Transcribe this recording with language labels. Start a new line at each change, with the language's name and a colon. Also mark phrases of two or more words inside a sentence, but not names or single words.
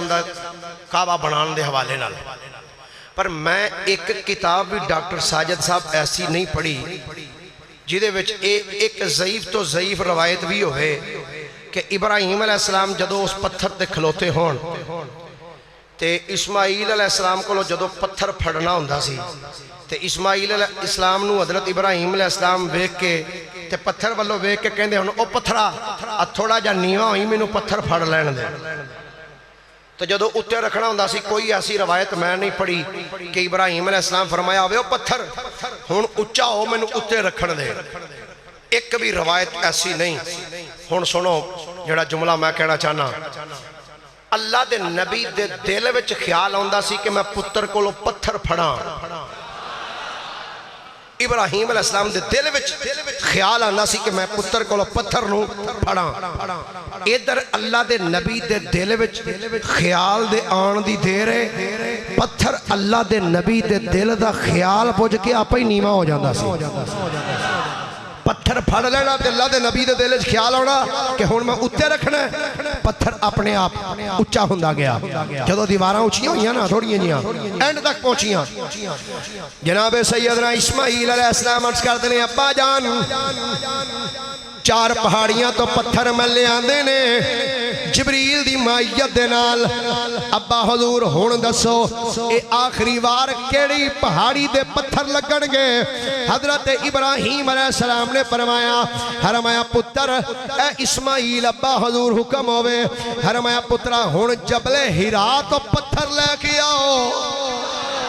Punjabi: دا کعبہ بنان دے حوالے نال پر میں ایک کتاب بھی ڈاکٹر ساجد صاحب ایسی نہیں پڑھی جیدے وچ ایک ضعیف تو ضعیف روایت بھی ہوئے کہ ابراہیم علیہ السلام جدو اس پتھر تے کھلوتے ہون تے اسماعیل علیہ السلام کو جدو پتھر پھڑنا ہوندہ سی تے اسماعیل علیہ السلام نو حضرت ابراہیم علیہ السلام ویک کے تے پتھر والو ویک کے کہندے ہون او پتھرا تھوڑا جا نیواں ہوئی میں نو پتھر پھڑ لین دے تو جدو اتے رکھنا ہوندہ سی کوئی ایسی روایت میں نہیں پڑھی کہ ابراہیم علیہ السلام فرمایا ہوئے پتھر ہون اچھا ہو میں نو اتے رکھن دے ایک بھی روایت ایسی نہیں ہون سنو جڑا جملہ میں کہنا چاہنا اللہ دے نبی دے دل وچ خیال ہوندہ سی کہ میں پتر کو پتھر پھڑا ابراہیم علیہ السلام دے دل وچ خیال آنا سی کہ میں پتر کو پتھر نو پھڑا ادھر اللہ دے نبی دے دل وچ خیال دے آن دی دیر ہے پتھر اللہ دے نبی دے دل دا خیال پوچھ کے آپ ہی نیمہ ہو جاندہ سی پتھر پھڑ لینا تے اللہ دے نبی دے دل وچ خیال ہونا کہ ہن میں اتے رکھنا ہے پتھر اپنے آپ اچھا ہوندا گیا جدو دیواراں اونچیاں ہوئیاں نا تھوڑیاں جیاں اینڈ تک پہنچیاں جناب سیدنا اسماعیل علیہ السلام عرض کرتے ہیں ابا جان 4 پہاڑیاں تو پتھر میں لے آندے نے جبریل دی مائیت دے نال ابا حضور ہون دسو اے آخری وار کیڑی پہاڑی دے پتھر لگن گے حضرت ابراہیم علیہ السلام نے فرمایا پتر اے اسماعیل ابا حضور حکم ہوئے فرمایا پترہ ہون جبل ہرا تو پتھر لے کے آؤ